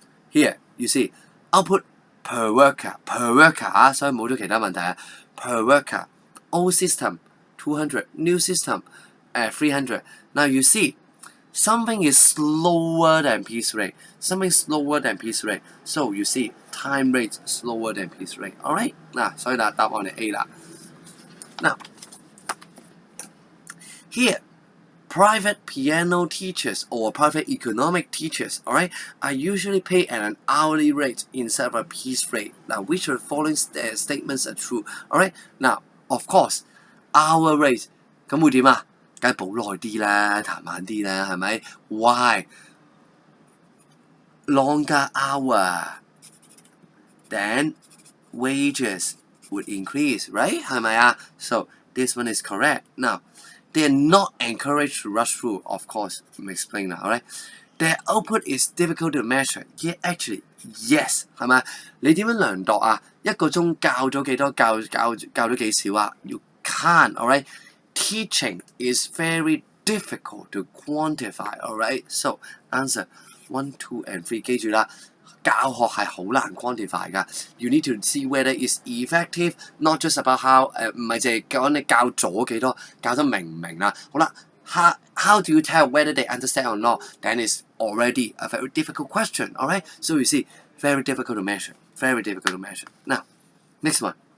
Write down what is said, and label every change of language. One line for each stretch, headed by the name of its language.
English: Here, you see, output per worker 啊，
Cantonese: 所以冇咗其他問題啊。
English: Per worker. Old system 200, new system 300. Now you see, something is slower than piece rate. So you see, time rate slower than piece rate. Alright?
Cantonese: 嗱，所以答案係 A 啦。
English: Now, here, private piano teachers or private economic teachers, alright, are usually paid at an hourly rate instead of a piece rate. Now, which of the following statements are true? Alright, now, of course, hour rate
Cantonese: 咁會點啊？梗係補耐啲啦，彈慢啲啦，係咪 ？
English: Why? Longer hour, then wages would increase, right?
Cantonese: 係咪啊？
English: So this one is correct. Now, they are not encouraged to rush through, of course. Let me explain now, alright? Their output is difficult to measure. Yeah, actually, yes,
Cantonese: 係咪？你點樣量度啊？一個鐘教咗幾多？教咗幾少啊？
English: You can't, alright? Teaching is very difficult to quantify, alright? So answer 1, 2, and 3.
Cantonese: 記住啦，教學係好難 quantify 㗎。
English: You need to see whether it's effective, not just about how
Cantonese: 唔係淨係講你教咗幾多，教得明唔明啦？好啦。
English: How do you tell whether they understand or not? Then it's already a very difficult question, alright? So you see, very difficult to measure. Very difficult to measure. Now, next one.